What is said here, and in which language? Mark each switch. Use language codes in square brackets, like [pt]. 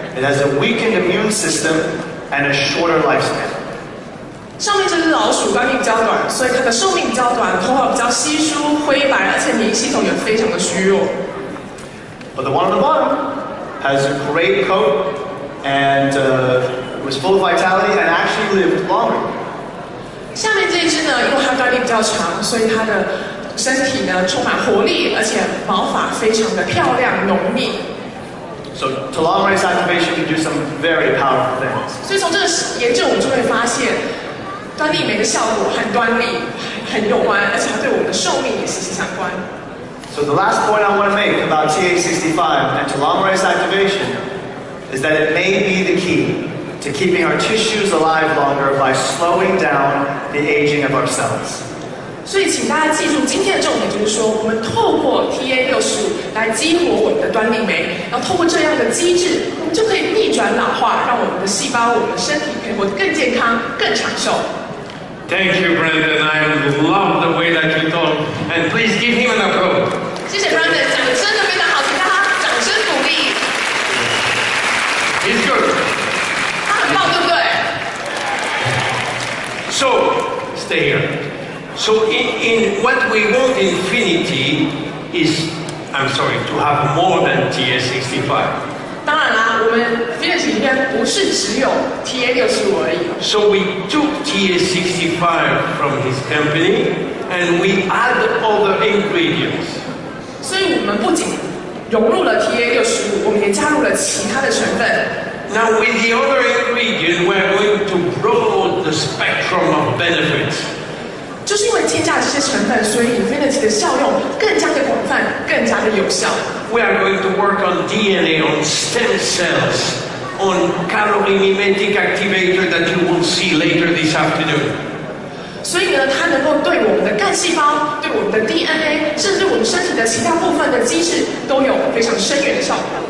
[en] It has a weakened immune system and a shorter lifespan. [zh] 上面这只老鼠端粒比较短，所以它的寿命比较短，头发比较稀疏、灰白，而且免疫系统也非常的虚弱。 [en] But the one on the bottom has a great coat and was full of vitality and actually lived longer. [zh] 下面这一只呢，因为它端粒比较长，所以它的身体呢充满活力，而且毛发非常的漂亮浓密。 [en] So telomerase activation can do some very powerful things. [zh] 所以从这个研究，我们就会发现，端粒酶的效果和端粒很有关，而且它对我们的寿命也息息相关。 [en] So the last point I want to make about TA65 and telomerase activation is that it may be the key to keeping our tissues alive longer by slowing down the aging of our cells. [zh] 所以，请大家记住，今天的重点就是说，我们透过 TA65来激活我们的端粒酶，然后透过这样的机制，我们就可以逆转老化，让我们的细胞、我们的身体可以活得更健康、更长寿。 [en] Thank you, Brandon. I love the way that you talk. And please give him an applause. [zh] 谢谢 Brandon， 讲得真的非常好，请大家掌声鼓励。 [en] He's good. [zh] 他很棒，对不对？ [en] So, stay here. So in what we want in Finity is, I'm sorry, to have more than TA65. [zh] 当然啦，我们 Finity 里面不是只有 TA65而已。 [en] So we took TA65 from his company and we add other ingredients. [zh] 所以我们不仅融入了 TA65，我们也加入了其他的成分。 [en] Now with the other ingredient, we're going to broaden the spectrum of benefits. [zh] 就是因为添加这些成分，所以 Infinity 的效用更加的广泛，更加的有效。 [en] We are going to work on DNA, on stem cells, on calorie mimetic activator that you will see later this afternoon. [zh] 所以呢，它能够对我们的干细胞、对我们的 DNA， 甚至我们身体的其他部分的机制，都有非常深远的效果。